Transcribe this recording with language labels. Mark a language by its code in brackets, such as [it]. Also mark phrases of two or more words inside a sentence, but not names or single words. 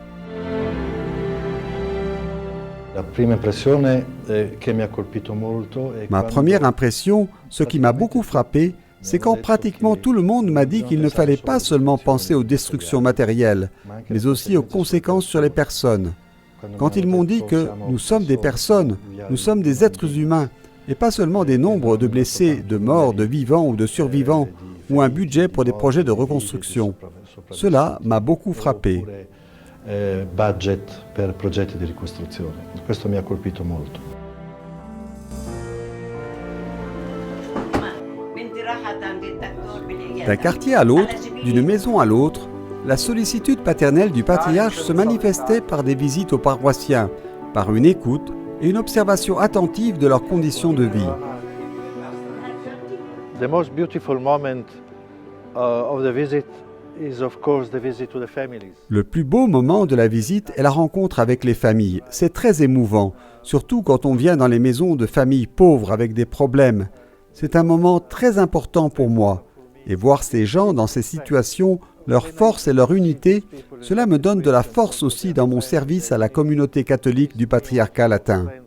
[fr] Ma première impression, ce qui m'a beaucoup frappé, c'est quand pratiquement tout le monde m'a dit qu'il ne fallait pas seulement penser aux destructions matérielles, mais aussi aux conséquences sur les personnes. Quand ils m'ont dit que nous sommes des personnes, nous sommes des êtres humains, et pas seulement des nombres de blessés, de morts, de vivants ou de survivants, ou un budget pour des projets de reconstruction. Cela m'a beaucoup frappé. [it] Budget per progetti di ricostruzione. Questo mi ha colpito molto. [fr] D'un quartier à l'autre, d'une maison à l'autre, la sollicitude paternelle du patriarche se manifestait par des visites aux paroissiens, par une écoute et une observation attentive de leurs conditions de vie. [en] The most beautiful moment of the visit is of course the visit to the families. [fr] Le plus beau moment de la visite est la rencontre avec les familles. C'est très émouvant, surtout quand on vient dans les maisons de familles pauvres avec des problèmes. C'est un moment très important pour moi. Et voir ces gens dans ces situations, leur force et leur unité, cela me donne de la force aussi dans mon service à la communauté catholique du patriarcat latin.